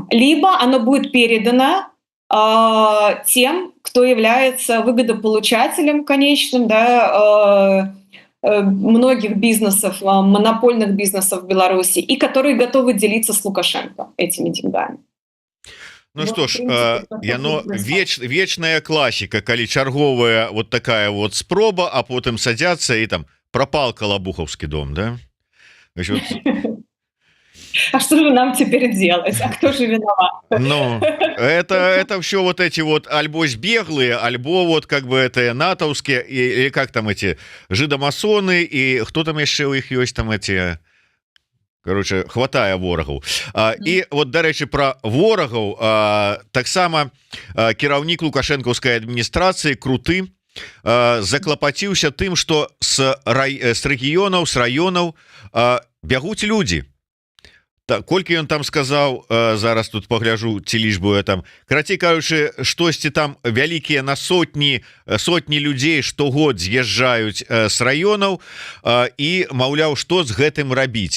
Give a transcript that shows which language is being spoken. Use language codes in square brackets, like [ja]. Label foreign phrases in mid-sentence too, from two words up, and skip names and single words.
[ru] Либо оно будет передано тем, кто является выгодополучателем конечным, да, многих бизнесов, монопольных бизнесов в Беларуси, и которые готовы делиться с Лукашенко этими деньгами. Ну что ж, [be] яно вечная класіка, калі чарговая вот такая вот спроба, а потым [ru] садятся и там пропал Калабуховский дом, [be] да? [ru] Значит, вот... А что же нам теперь делать? А кто же виноват? Ну, это все вот эти вот альбо сбеглые, альбо вот как бы это натовские, или как там эти жидомасоны, и кто там еще у них есть там эти... Короче, [be] хватае ворагаў. І вот, дарэчы, пра ворагаў таксама кіраўнік лукашэнкаўскай адміністрацыі Круты заклапаціўся тым, што з рэгіёнаў, з раёнаў бягуць людзі. Колькі ён там сказаў, зараз тут пагляжу, ці лічбу я там, карацей кажучы, штосьці там вялікія на сотні людзей штогод з'язджаюць з раёнаў і, маўляў, што з гэтым рабіць.